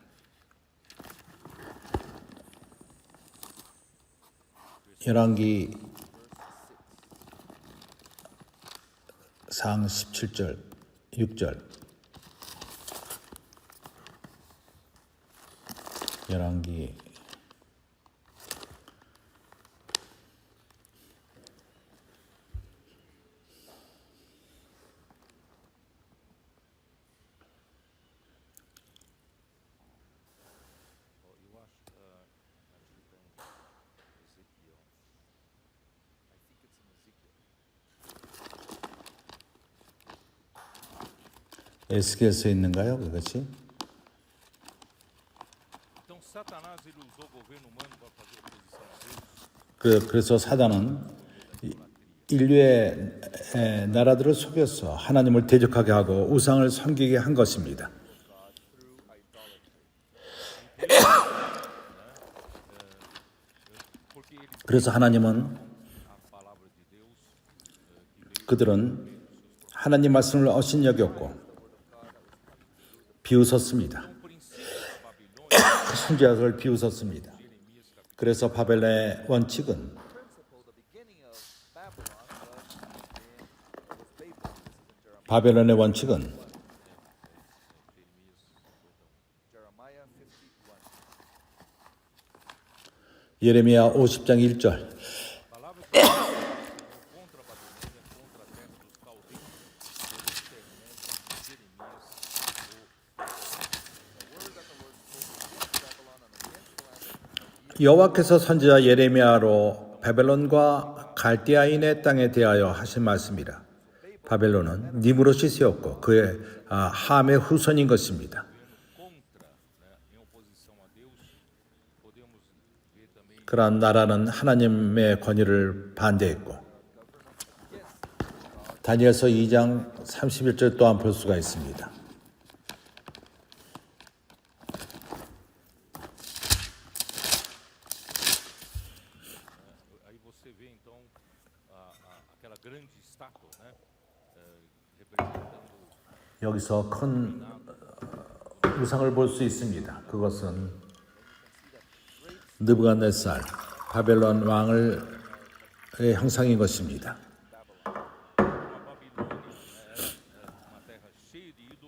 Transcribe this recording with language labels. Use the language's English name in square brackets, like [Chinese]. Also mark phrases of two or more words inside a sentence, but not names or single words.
[Korean] 열왕기 상 17절 6절 열왕기 [Portuguese] eu acho que Ezequiel. [English] I think it's in Ezequiel. [Korean] 에스겔서에 있는가요? 그것이? [Portuguese] Então Satanás ele usou o governo humano para fazer oposição a Deus. [Korean] 그래서 사단은 인류의 나라들을 속여서 하나님을 대적하게 하고 우상을 섬기게 한 것입니다. [Portuguese] Porque ele [Korean] 그래서 하나님은 [Portuguese] a palavra de Deus [Korean] 그들은 하나님 말씀을 업신여겼고 비웃었습니다. 선지자들을 비웃었습니다. 그래서 바벨론의 원칙은 [English] Principle, the beginning of Babylon was Babel. This is in [Korean] 바벨론의 원칙은 [English] Jeremiah 51. [Korean] 예레미야 50장 1절 [Portuguese] palavra que contra a Babilônia, contra a terra dos caldeus, pelos terrenos de Jeremias, [Korean] 여호와께서 선지자 예레미야로 바벨론과 갈대아인의 땅에 대하여 하신 말씀이라. 바벨론은 니무롯이 세웠고 그의 함의 후손인 것입니다. [Portuguese] contra, né, em oposição a Deus, podemos ver também [Korean] 그러한 나라는 하나님의 권위를 반대했고 다니엘서 2장 31절 또한 볼 수가 있습니다. [Portuguese] aí você vê então aquela grande estátua, né, representando [Korean] 여기서 큰 우상을 볼 수 있습니다. 그것은 느부갓네살 바벨론 왕의 형상인 것입니다. [Portuguese] a Babilônia, né, uma terra cheia de ídolos,